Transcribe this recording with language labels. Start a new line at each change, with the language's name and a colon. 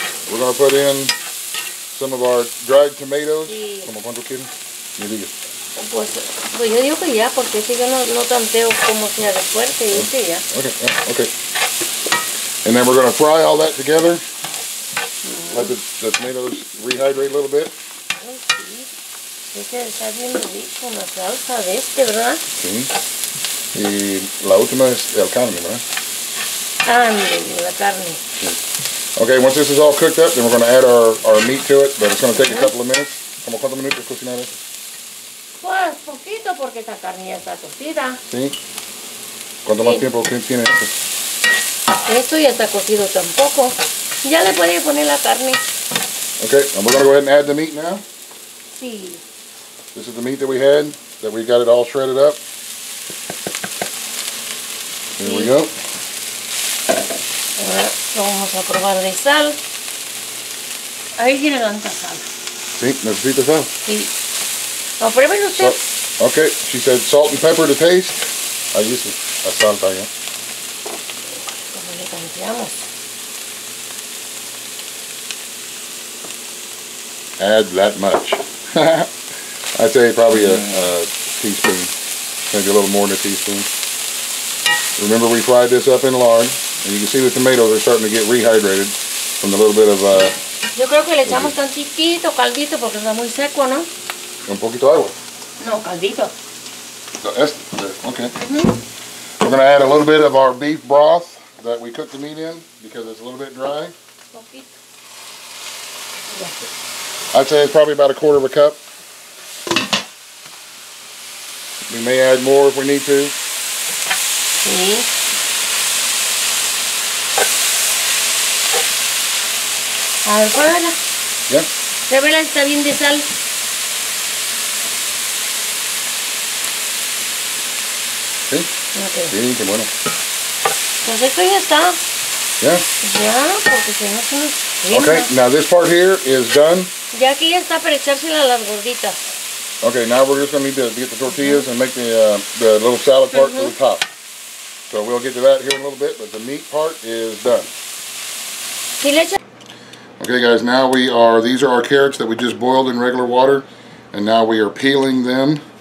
English: We're going to put in some of our dried tomatoes.
Spanish: ¿Cómo cuánto quieren? Me diga. Pues yo digo que ya, porque si yo no tanteo como sea de fuerte, yo que ya. Okay.
English: And then we're going to fry all that together. Let the tomatoes rehydrate a little bit.
Spanish: Ay, sí. Está bien rico la salsa de ¿verdad? Sí. Y la última es el carne, ¿verdad? La carne. Sí.
English: Okay, once this is all cooked up, then we're going to add our meat to it, but it's going to take a couple of minutes.
Spanish: ¿Cómo cuántos minutos cocinar eso? Pues poquito, porque esta carne ya está cocida. Sí. ¿Cuánto más tiempo tiene esto? Esto ya está cocido tampoco. Ya le puede poner la carne.
English: Okay, and we're going to go ahead and add the meat now.
Spanish: Sí.
English: This is the meat that we had, that we got it all shredded up. Here we go.
Spanish: Ahora vamos a probar de sal. Ahí tiene tanta sal. Sí, necesita sal. Sí. No, pruébelo usted.
English: Okay, she said salt and pepper to taste.
Spanish: Ahí dice, la sal está allá. Como le tanteamos.
English: Add that much. I'd say probably a teaspoon, maybe a little more than a teaspoon. Remember, we fried this up in lard, and you can see the tomatoes are starting to get rehydrated from the little bit of.
Spanish: Yo creo que le echamos tantito caldito porque está muy seco, ¿no? Un poquito de agua. No, caldito. Okay.
English: We're going to add a little bit of our beef broth that we cooked the meat in because it's a little bit dry.
Spanish: Poquito.
English: I'd say it's probably about a quarter of a cup. We may add more if we need to.
Spanish: Sí. A ver, pruébala. Yeah. Pruébala, está bien de sal. Sí. Okay. Sí, qué bueno. Pues esto ya está. Yeah. Ya, porque si no se nos quema.
English: Okay, now this part here is done. Ya aquí ya está para echársela a las gorditas. Okay, now we're just going to need to get the tortillas and make the little salad part to the top. So we'll get to that here in a little bit, but the meat part is done. Okay guys, now these are our carrots that we just boiled in regular water, and now we are peeling them.